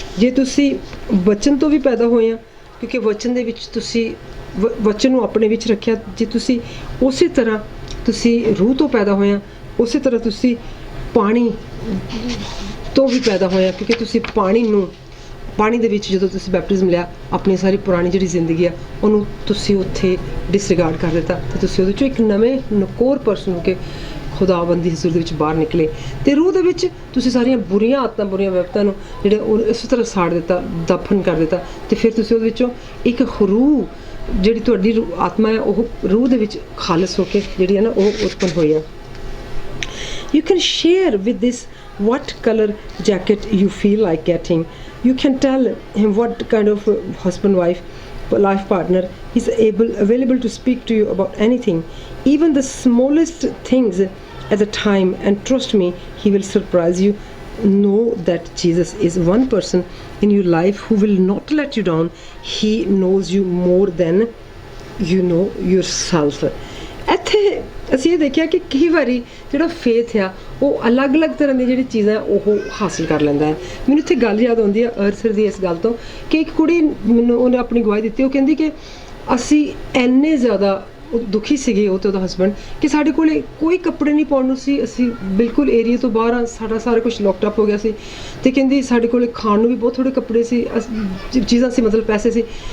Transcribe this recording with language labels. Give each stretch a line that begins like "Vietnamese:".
Punjabi: ਜੇ ਤੁਸੀਂ ਵਚਨ ਤੋਂ ਵੀ ਪੈਦਾ ਹੋਏ ਆ, ਕਿਉਂਕਿ ਵਚਨ ਦੇ ਵਿੱਚ ਤੁਸੀਂ ਵਚਨ ਨੂੰ ਆਪਣੇ ਵਿੱਚ ਰੱਖਿਆ, ਜੇ ਤੁਸੀਂ ਉਸੇ ਤਰ੍ਹਾਂ ਤੁਸੀਂ ਰੂਹ ਤੋਂ ਪੈਦਾ ਹੋਏ ਆ, ਉਸੇ ਤਰ੍ਹਾਂ ਤੁਸੀਂ ਪਾਣੀ ਤੋਂ ਵੀ ਪੈਦਾ ਹੋਏ ਆ, ਕਿਉਂਕਿ ਤੁਸੀਂ ਪਾਣੀ ਦੇ ਵਿੱਚ ਜਦੋਂ ਤੁਸੀਂ ਬੈਪਟਿਜ਼ਮ ਲਿਆ, ਆਪਣੀ ਸਾਰੀ ਪੁਰਾਣੀ ਜਿਹੜੀ ਜ਼ਿੰਦਗੀ ਆ ਉਹਨੂੰ ਤੁਸੀਂ ਉੱਥੇ ਡਿਸਰਿਗਾਰਡ ਕਰ ਦਿੱਤਾ, ਤੇ ਤੁਸੀਂ ਉਹਦੇ 'ਚੋਂ ਇੱਕ ਨਵੇਂ ਨਕੋਰ ਪਰਸਨ ਹੋ ਕੇ ਖੁਦਾਵੰਦ ਦੀ ਹਜ਼ੂਰ ਦੇ ਵਿੱਚ ਬਾਹਰ ਨਿਕਲੇ। ਤੇ ਰੂਹ ਦੇ ਵਿੱਚ ਤੁਸੀਂ ਸਾਰੀਆਂ ਬੁਰੀਆਂ ਆਦਤਾਂ, ਬੁਰੀਆਂ ਵਿਵਸਥਾ ਨੂੰ ਜਿਹੜੇ ਉਹ ਇਸੇ ਤਰ੍ਹਾਂ ਸਾੜ ਦਿੱਤਾ, ਦਫਨ ਕਰ ਦਿੱਤਾ, ਤੇ ਫਿਰ ਤੁਸੀਂ ਉਹਦੇ ਵਿੱਚੋਂ ਇੱਕ ਰੂਹ ਜਿਹੜੀ ਤੁਹਾਡੀ ਆਤਮਾ ਹੈ, ਉਹ ਰੂਹ ਦੇ ਵਿੱਚ ਖਾਲਸ ਹੋ ਕੇ ਜਿਹੜੀ ਹੈ ਨਾ ਉਹ ਉਤਪੰਨ ਹੋਈ ਆ।
English: You can share with this what color jacket you feel like getting. You can tell him what kind of husband, life partner is available to speak to you about anything, even the smallest things at the time, and trust me, he will surprise you. Know that Jesus is one person in your life who will not let you down. He knows you more than you know yourself.
Punjabi: ਇੱਥੇ ਅਸੀਂ ਇਹ ਦੇਖਿਆ ਕਿ ਕਈ ਵਾਰੀ ਜਿਹੜਾ faith ਆ ਉਹ ਅਲੱਗ-ਅਲੱਗ ਤਰ੍ਹਾਂ ਦੀ ਜਿਹੜੀ ਚੀਜ਼ਾਂ ਉਹ ਹਾਸਿਲ ਕਰ ਲੈਂਦਾ ਹੈ। ਮੈਨੂੰ ਇੱਥੇ ਗੱਲ ਯਾਦ ਆਉਂਦੀ ਹੈ ਅਰਸਰ ਦੀ, ਇਸ ਗੱਲ ਤੋਂ ਕਿ ਇੱਕ ਕੁੜੀ ਮੈਨੂੰ ਉਹਨੇ ਆਪਣੀ ਗਵਾਹੀ ਦਿੱਤੀ। ਉਹ ਕਹਿੰਦੀ ਕਿ ਅਸੀਂ ਇੰਨੇ ਜ਼ਿਆਦਾ ਦੁਖੀ ਸੀਗੇ, ਉਹ ਤੇ ਉਹਦਾ ਹਸਬੈਂਡ, ਕਿ ਸਾਡੇ ਕੋਲੇ ਕੋਈ ਕੱਪੜੇ ਨਹੀਂ ਪਾਉਣ ਨੂੰ ਸੀ, ਅਸੀਂ ਬਿਲਕੁਲ ਏਰੀਆ ਤੋਂ ਬਾਹਰ ਆ, ਸਾਡਾ ਸਾਰਾ ਕੁਝ ਲੋਕਡ ਅਪ ਹੋ ਗਿਆ ਸੀ। ਤੇ ਕਹਿੰਦੀ ਸਾਡੇ ਕੋਲੇ ਖਾਣ ਨੂੰ ਵੀ ਬਹੁਤ ਥੋੜ੍ਹੇ ਕੱਪੜੇ ਸੀ, ਚੀਜ਼ਾਂ ਸੀ, ਮਤਲਬ ਪੈਸੇ ਸੀ,